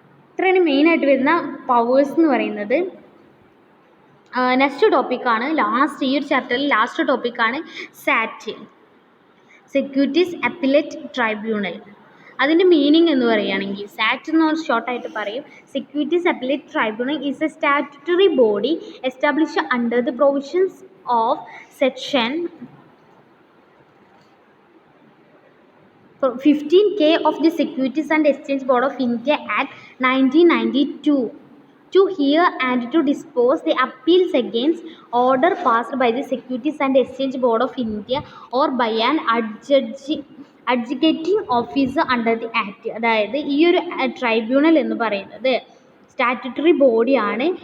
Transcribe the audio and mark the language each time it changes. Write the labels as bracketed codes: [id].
[ml] ഇത്രയാണ് മെയിനായിട്ട് വരുന്ന പവേഴ്സ് എന്ന് പറയുന്നത്. നെക്സ്റ്റ് ടോപ്പിക്കാണ് ഈ ഒരു ചാപ്റ്ററിൽ ലാസ്റ്റ് ടോപ്പിക്കാണ് സാറ്റ്, സെക്യൂരിറ്റീസ് അപ്പീലേറ്റ് ട്രൈബ്യൂണൽ. അതിൻ്റെ മീനിങ് എന്ന് പറയുകയാണെങ്കിൽ സാറ്റ് എന്ന് ഷോർട്ടായിട്ട് പറയും. [en] Securities appellate tribunal is a statutory body established under the provisions of section 15K of the Securities and Exchange Board of India Act 1992 to hear and to dispose the appeals against order passed by the Securities and Exchange Board of India or by an adjudicating officer under the Act. [ml] അതായത് ഈ ഒരു tribunal എന്ന് പറയുന്നത് statutory ബോഡിയാണ്.